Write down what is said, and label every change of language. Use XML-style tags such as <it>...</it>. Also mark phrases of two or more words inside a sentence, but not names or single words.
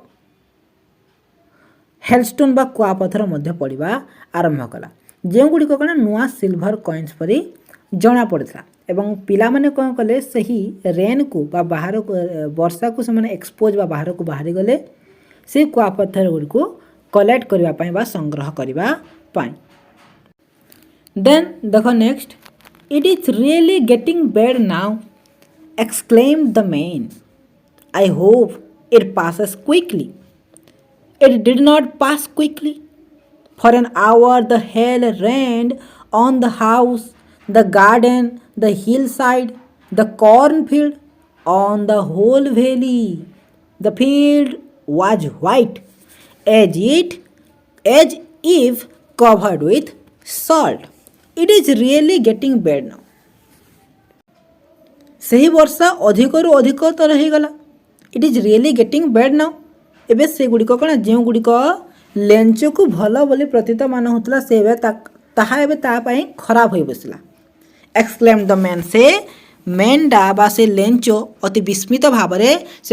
<or>ହେଲଷ୍ଟୋନ୍ ବା କୁଆପଥର ମଧ୍ୟ ପଡ଼ିବା ଆରମ୍ଭ କଲା ଯେଉଁଗୁଡ଼ିକ କ'ଣ ନୂଆ</or> <en>silver coins</en> <or>ପରି ଜଣାପଡ଼ିଥିଲା ଏବଂ ପିଲାମାନେ କ'ଣ କଲେ ସେହି ରେନ୍କୁ ବା ବାହାରକୁ ବର୍ଷାକୁ ସେମାନେ ଏକ୍ସପୋଜ୍ ବା ବାହାରକୁ ବାହାରିଗଲେ ସେ କୁଆପଥର ଗୁଡ଼ିକୁ କଲେକ୍ଟ କରିବା ପାଇଁ ବା ସଂଗ୍ରହ କରିବା ପାଇଁ ଦେନ୍ ଦେଖ</or> <en>next it is really getting bad now exclaimed the man. I hope it passes quickly. It did not pass quickly. For an hour the hail rained on the house, the garden, the hillside, the cornfield, on the whole valley. The field was white, as if covered with salt. It is really getting bad now.</en> <or>ସେହି ବର୍ଷା ଅଧିକରୁ ଅଧିକତର ହୋଇଗଲା</or> <en>it is really getting bad now</en> <or>ଏବେ ସେଗୁଡ଼ିକ କ'ଣ ଯେଉଁଗୁଡ଼ିକ ଲେଞ୍ଚକୁ ଭଲ ବୋଲି ପ୍ରତୀତମାନ ହେଉଥିଲା ସେ ଏବେ ତାହା ଏବେ ତା ପାଇଁ ଖରାପ ହୋଇ ବସିଲା</or> <en>exclaim the man</en> <or>ସେ ମେନ୍ଟା ବା ସେ ଲେଞ୍ଚ ଅତି ବିସ୍ମିତ ଭାବରେ ସେ</or>